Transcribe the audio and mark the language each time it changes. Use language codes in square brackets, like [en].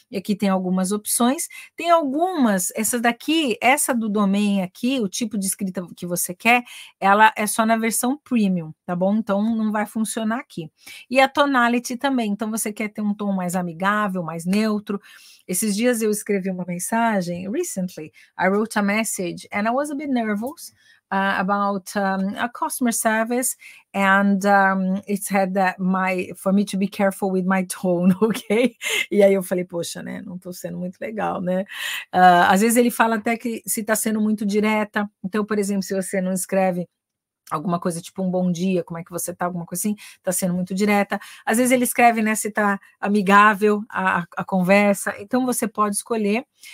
[pt] E aqui tem algumas opções. Tem algumas, essa do domain aqui, o tipo de escrita que você quer, ela é só na versão premium, tá bom? Então não vai funcionar aqui. E a tonality também, então você quer ter um tom mais amigável, mais neutro. Esses dias eu escrevi uma mensagem, [en] recently, I wrote a message and I was a bit nervous about a customer service, and it said that for me to be careful with my tone, ok? [pt] E aí eu falei, poxa, né, não tô sendo muito legal, né? Às vezes ele fala até que se tá sendo muito direta, então, por exemplo, se você não escreve alguma coisa tipo um bom dia, como é que você tá, alguma coisa assim, tá sendo muito direta. Às vezes ele escreve, né, se tá amigável a conversa, então você pode escolher.